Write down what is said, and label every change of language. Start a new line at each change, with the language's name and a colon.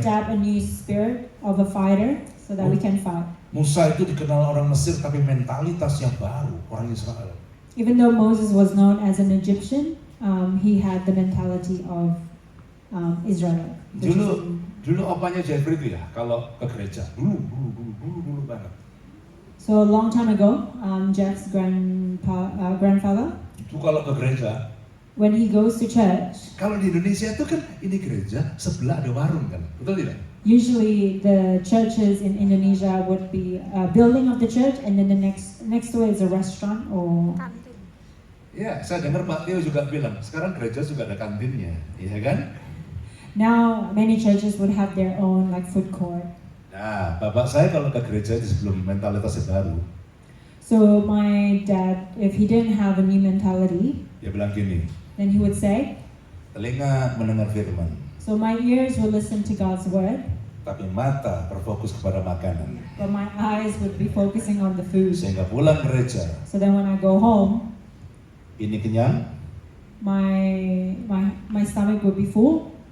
English: adapt a new spirit of a fighter so that we can fight.
Indonesian: Musa itu dikenal orang Mesir tapi mentalitas yang baru, orang Israel.
English: Even though Moses was known as an Egyptian, he had the mentality of Israel. which is-
Indonesian: Dulu opanya Jeffrey itu ya, kalau ke gereja, dulu banget.
English: So a long time ago, Jeff's grandfather,
Indonesian: Itu kalau ke gereja,
English: when he goes to church,
Indonesian: kalau di Indonesia itu kan ini gereja, sebelah ada warung kan, betul tidak?
English: usually the churches in Indonesia would be a building of the church, and then the next to it is a restaurant or.
Indonesian: Ya, saya dengar Pak Tio juga bilang, sekarang gereja juga ada kantinnya, iya kan?
English: Now many churches would have their own like food court.
Indonesian: Nah, bapak saya kalau ke gereja itu sebelum mentalitasnya baru,
English: So my dad, if he didn't have a new mentality,
Indonesian: dia bilang gini,
English: then he would say,
Indonesian: telinga mendengar firman,
English: so my ears will listen to God's word,
Indonesian: tapi mata berfokus kepada makanan.
English: but my eyes would be focusing on the food.
Indonesian: Sehingga pulang gereja,
English: So then when I go home,
Indonesian: ini kenyang,
English: my stomach would be full.